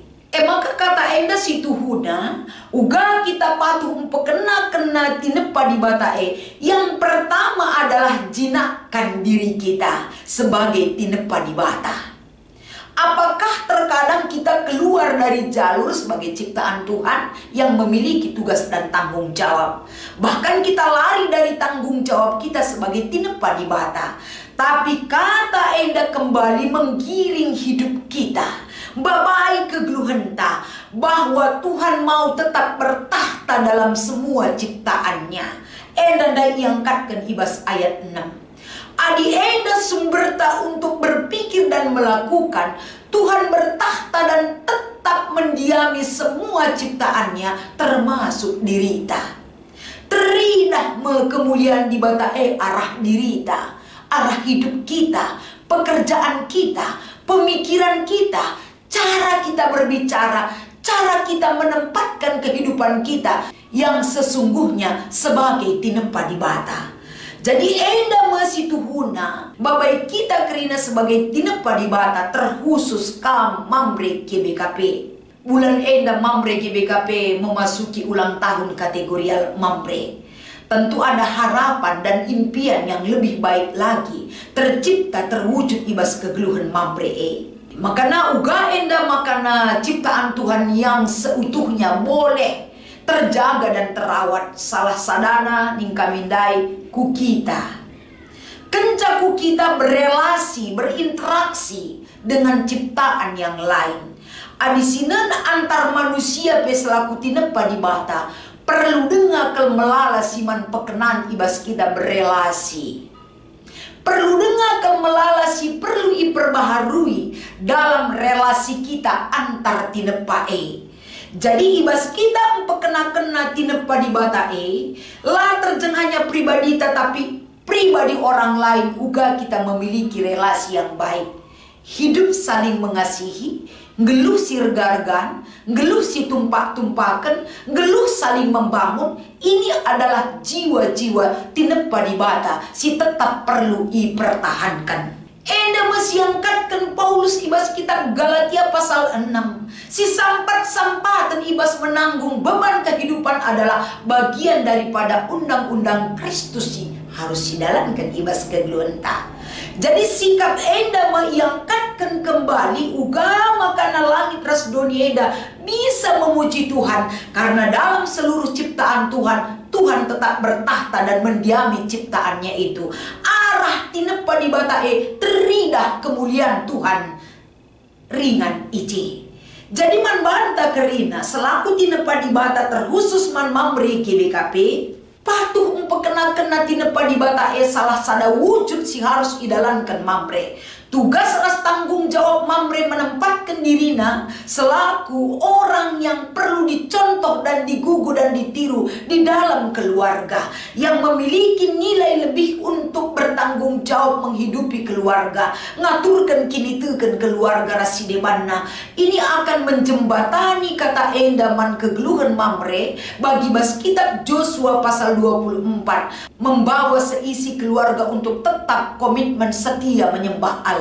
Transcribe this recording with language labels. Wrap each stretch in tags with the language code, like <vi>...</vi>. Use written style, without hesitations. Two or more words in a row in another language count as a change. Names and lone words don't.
<btx>Maka kata enda situ huna, uga kita patuh kena tinepa di batae.</btx> <id>Yang pertama adalah jinakkan diri kita sebagai</id> <btx>tinepa di bata.</btx> <id>Apakah terkadang</id> <btx>kita keluar dari</btx> <id>jalur sebagai ciptaan Tuhan yang memiliki tugas dan tanggung jawab? Bahkan kita lari dari tanggung jawab kita sebagai</id> <btx>tinepa di bata.</btx> <id>Tapi</id> <btx>kata enda</btx> <id>kembali menggiring hidup kita,</id> <btx>babai kegeluhenta,</btx> <id>bahwa Tuhan mau tetap bertahta dalam semua ciptaannya.</id> <btx>Enda diangkatkan ibas ayat 6. Adi enda sumberta</btx> <id>untuk berpikir dan melakukan, Tuhan bertahta dan tetap mendiami semua ciptaannya</id> <btx>termasuk dirita. Teridah kemuliaan di batae arah dirita,</btx> <id>arah hidup kita, pekerjaan kita, pemikiran kita, cara kita berbicara, cara kita menempatkan kehidupan kita yang sesungguhnya sebagai</id> <btx>tinepa di bata. Jadi enda masih tuhuna babai kita kerina sebagai tinepa di bata terkhusus kam Mamre GBKP.</btx> <id>Bulan enda Mamre GBKP memasuki ulang tahun kategorial Mamre. Tentu ada harapan dan impian yang lebih baik lagi tercipta terwujud</id> <btx>ibas kegeluhan Mamre. Makana uga enda makana</btx> <id>ciptaan Tuhan yang seutuhnya boleh terjaga dan terawat</id> <btx>salah sadana ningkamindai ku kita. Kenca ku kita</btx> <id>berelasi, berinteraksi dengan ciptaan yang lain.</id> <btx>Adisinan</btx> <id>antar manusia</id> <btx>selaku tinepa di bata perlu dengar melala siman pekenan ibas kita berelasi. Perlu dengar melala si perlu iperbaharui</btx> <id>dalam relasi kita antar</id> <btx>tinepae.</btx> <id>Jadi</id> <btx>ibas kita kena tinepa di batae, lah terjeng</btx> <id>hanya pribadi tetapi pribadi orang lain uga kita memiliki relasi yang baik. Hidup saling mengasihi,</id> <btx>ngeluh si regargan, ngeluh si tumpak-tumpakan, ngeluh</btx> <id>saling membangun. Ini adalah jiwa-jiwa</id> <btx>tinepa di bata si</btx> <id>tetap perlu dipertahankan.</id> <btx>Enda mesiangkatkan Paulus ibas kitab Galatia pasal 6. Si sampat-sampatan ibas</btx> <id>menanggung beban kehidupan adalah bagian daripada undang-undang Kristus harus dijalankan</id> <btx>ibas kegeluhenta.</btx> <id>Jadi sikap enda mengangkatkan kembali</id> <btx>uga makana langit ras dunia enda</btx> <id>bisa memuji Tuhan karena dalam seluruh ciptaan Tuhan tetap bertahta dan mendiami ciptaannya itu.</id> <btx>Arah tinepa di batae teridah kemuliaan Tuhan ringan iji. Jadi man banta kerina selaku tinepa di bata terkhusus man Mamre GBKP patuh kena tinepa di batae</btx> <id>salah sada wujud</id> <btx>si harus idalankan Mamre.</btx> <id>Tugas ras tanggung jawab Mamre menempatkan dirina selaku orang yang perlu dicontoh dan digugu dan ditiru di dalam keluarga, yang memiliki nilai lebih untuk bertanggung jawab menghidupi keluarga,</id> <btx>ngaturkan kini teken keluarga rasidebana.</btx> <id>Ini akan menjembatani</id> <btx>kata endaman kegeluhan Mamre bagi bas</btx> <id>kitab Joshua pasal 24, membawa seisi keluarga untuk tetap komitmen setia menyembah Allah.</id>